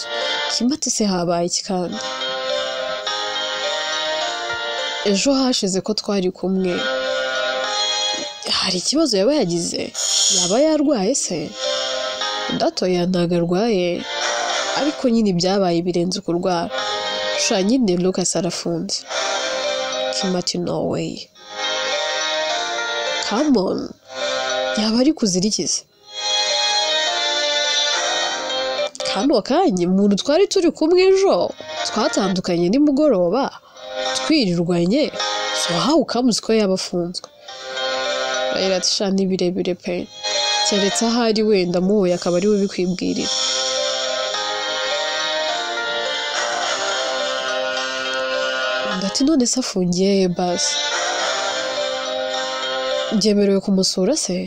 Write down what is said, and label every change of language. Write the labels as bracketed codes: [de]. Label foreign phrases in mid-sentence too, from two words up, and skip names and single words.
[rw] Kimi ati se habaye iki kandi? Ejo hashize ko twari kumwe, hari ikibazo yaba yagize? Yaba yarwaye se? Ndatoya ntabwo arwaye, ariko nyine byabaye birenze kurwara. Sha nyine Lucas arafunze. [en] Kimi ati no way. Come on, [rw] yaba ari kuzirikiza? Kano kanya umuntu twari turi kumwe ejo twatandukanye nimugoroba twirirwanye, [en] so how comes [rw] ko yaba afunzwe? Rahira ati sha ni birebire pe, keretse ahari wenda muhuye akaba ari we bikwibwirira. Ndati none se afungiye basi byemerewe kumusura se?